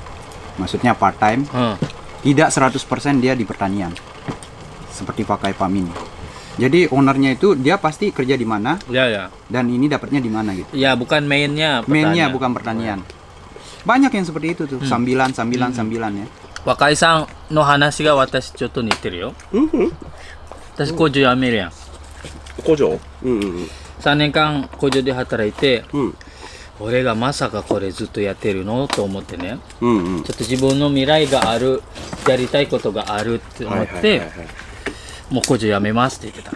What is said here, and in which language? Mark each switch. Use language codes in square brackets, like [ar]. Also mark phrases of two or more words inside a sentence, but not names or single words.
[id] Maksudnya part time. Tidak 100% dia di pertanian. Seperti Wakai Farm ini. Jadi ownernya itu dia pasti kerja di mana, Ya. dan ini dapatnya di mana gitu. Ya, bukan mainnya. Mainnya bukan pertanian. Banyak yang seperti itu tuh, sambilan ya. [ja] 若井さんの話が私ちょっと似てるよ。私工場辞めるやん。工場 3年間工場で働いて、うん俺がまさかこれずっとやってるのと思ってね、うんうんちょっと自分の未来がある、やりたいことがあるって思って、もう工場辞めますって言ってた。